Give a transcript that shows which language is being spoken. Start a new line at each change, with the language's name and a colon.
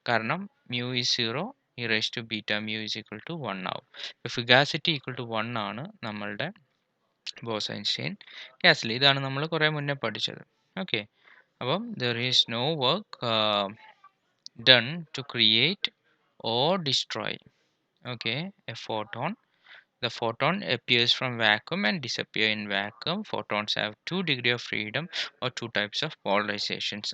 English: കാരണം mu is 0, e raised to beta mu is equal to 1 ആവും.
Malayalam: ഫുഗാസിറ്റി equal to 1 ആണ് നമ്മളുടെ ബോസ് ഐൻസ്റ്റൈൻ ഗ്യാസിൽ. ഇതാണ് നമ്മൾ കുറേ മുന്നേ പഠിച്ചത്.
English: Okay, അപ്പം there is no work done to create or destroy, okay, a photon. The photon appears from vacuum and disappear in vacuum. Photons have 2 degree of freedom or 2 types of polarizations.